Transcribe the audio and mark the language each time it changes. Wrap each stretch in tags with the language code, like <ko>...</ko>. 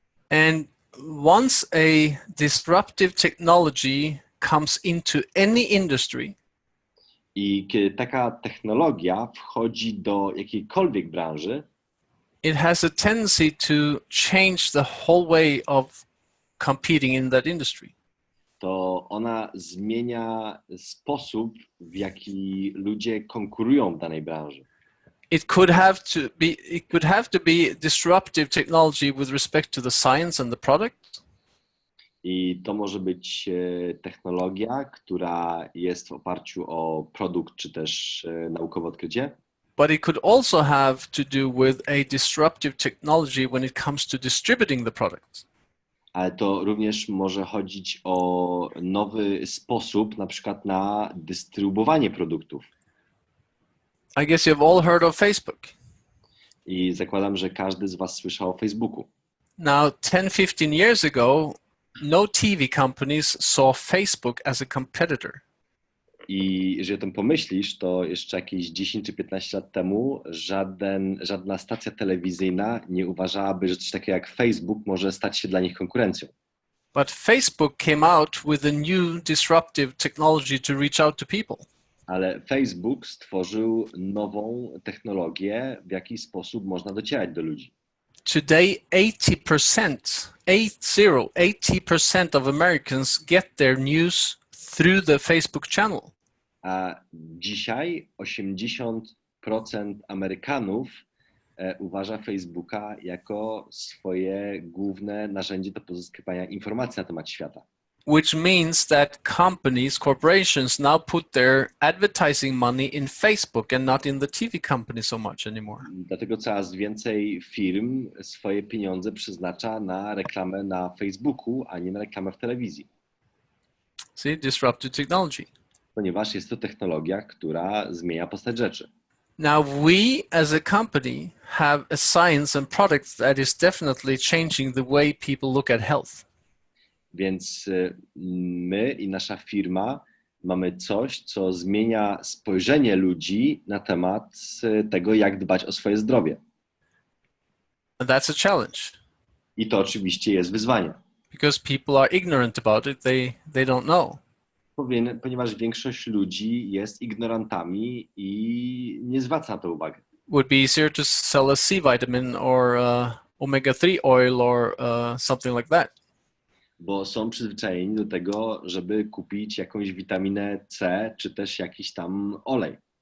<en>And once a disruptive technology comes into any industry,</en> <pl>I kiedy taka technologia wchodzi do jakiejkolwiek branży,</pl> <en>it has a tendency to change the whole way of competing in that industry.</en> <pl>to ona zmienia sposób, w jaki ludzie konkurują w danej branży.</pl> <en>It could have to be disruptive technology with respect to the science and the product.</en> <pl>I to może być technologia, która jest w oparciu o produkt czy też naukowe odkrycie.</pl> <en>But it could also have to do with a disruptive technology when it comes to distributing the product.</en> <pl>Ale to również może chodzić o nowy sposób, na przykład na dystrybuowanie produktów.</pl> <en>I guess you've all heard of Facebook.</en> <pl>I zakładam, że każdy z was słyszał o Facebooku.</pl> <en>Now, 10-15 years ago, no TV companies saw Facebook as a competitor.</en> <pl>I jeżeli o tym pomyślisz, to jeszcze jakieś 10 czy 15 lat temu żadna stacja telewizyjna nie uważałaby, że coś takiego jak Facebook może stać się dla nich konkurencją.</pl> <en>But Facebook came out with a new disruptive technology to reach out to people.</en> <pl>Ale Facebook stworzył nową technologię, w jaki sposób można docierać do ludzi.</pl> <en>Today, 80% of Americans get their news through the Facebook channel.</en> <pl>A dzisiaj 80% Amerykanów uważa Facebooka jako swoje główne narzędzie do pozyskiwania informacji na temat świata.</pl> <en>Which means that corporations now put their advertising money in Facebook and not in the TV company so much anymore.</en> <pl>Dlatego coraz więcej firm swoje pieniądze przeznacza na reklamę na Facebooku, a nie na reklamę w telewizji.</pl> <en>See, disruptive technology.</en> <pl>Ponieważ jest to technologia, która zmienia postać rzeczy.</pl> <en>Now we as a company have a science and product that is definitely changing the way people look at health.</en> <pl>Więc my i nasza firma mamy coś, co zmienia spojrzenie ludzi na temat tego, jak dbać o swoje zdrowie.</pl> <en>And that's a challenge.</en> <pl>I to oczywiście jest wyzwanie.</pl> <en>Because people are ignorant about it, they don't know.</en> <pl>Ponieważ większość ludzi jest ignorantami i nie zwraca na to uwagi.</pl> <en>Would be easier to sell a C vitamin or omega-3 oil or something like that.</en> <pl>Bo są przyzwyczajeni do tego, żeby kupić jakąś witaminę C, czy też jakiś tam olej.</pl>